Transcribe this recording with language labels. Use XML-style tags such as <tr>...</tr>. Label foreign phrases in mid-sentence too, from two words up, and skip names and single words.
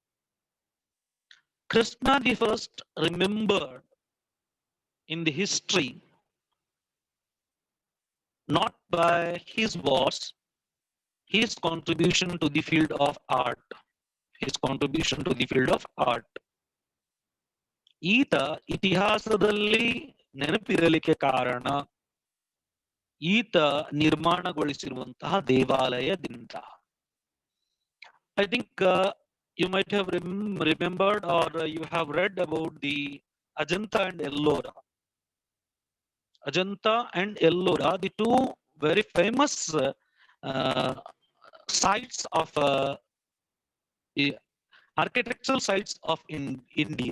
<en>Krishna the first remembered in the history not by his wars, his contribution to the field of art. His contribution to the field of art.</en> <kn>ಈತ ಇತಿಹಾಸದಲ್ಲಿ ನೆನಪಿರಲಿಕ್ಕೆ ಕಾರಣ ಈತ ನಿರ್ಮಾಣಗೊಳಿಸಿರುವಂತಹ ದೇವಾಲಯದಿಂದ.</kn> <en>I think you might have remembered or you have read about the Ajanta and Ellora. Ajanta and Ellora, the two very famous sites of architectural sites of India.</en>